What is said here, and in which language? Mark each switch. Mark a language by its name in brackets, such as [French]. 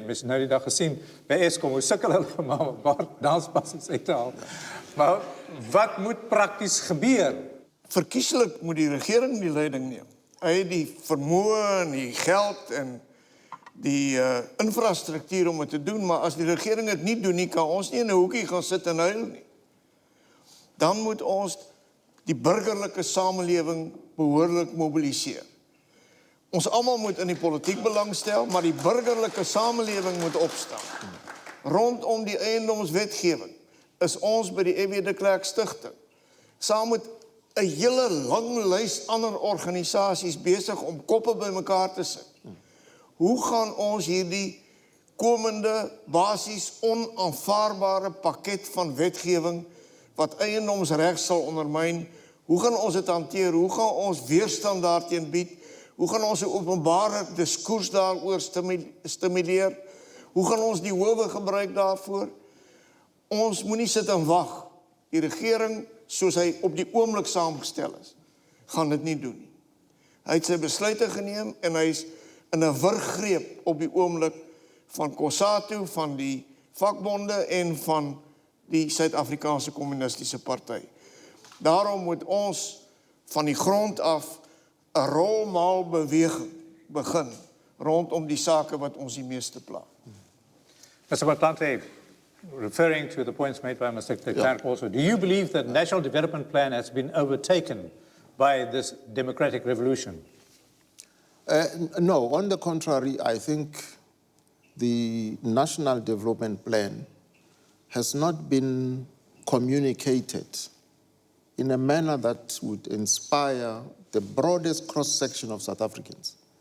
[Afrikaans] Mens nou die dag gesien by Eskom hoe sukkel hulle om 'n paar danspassies uit te haal. Maar wat moet prakties gebeur? Verkieslik moet die regering die leiding neem. Hy het die vermoë en die geld en die infrastruktuur om dit te doen, maar as die regering dit nie doen nie, kan ons nie in 'n hoekie gaan sit en huil nie. Dan moet ons die burgerlike samelewing behoorlik mobiliseer. Ons almal moet in die politiek belangstel, maar die burgerlike samelewing moet opstaan. Rondom die eiendomswetgewing is ons by die F.W de Klerk stigting saam met 'n hele lang lys ander organisasies besig om koppe bymekaar te sit. Hoe gaan ons hierdie komende basies onaanvaarbare pakket van wetgewing wat eiendomsreg sal ondermyn, hoe gaan ons dit hanteer? Hoe gaan ons weerstand daarteen bied? Hoe gaan ons 'n openbare diskurs daaroor stimuleer? Hoe gaan ons die howe gebruik daarvoor? Ons moenie sit en wag. Die regering, soos hy op die oomblik saamgestel is, gaan dit nie doen nie. Hy het sy besluite geneem en hy is in 'n wurggreep op die oomblik van COSATU, van die vakbonde en van die Suid-Afrikaanse Kommunistiese Party. Daarom moet ons van die grond af 'n rolmaalbeweging begin rondom die sake wat ons die meeste pla. [English] Mr. Motlanthe, referring to the points made by Mr. de Klerk also, do you believe that the National Development Plan has been overtaken by this democratic revolution? No, on the contrary, I think the National Development Plan has not been communicated in a manner that would inspire the broadest cross-section of South Africans.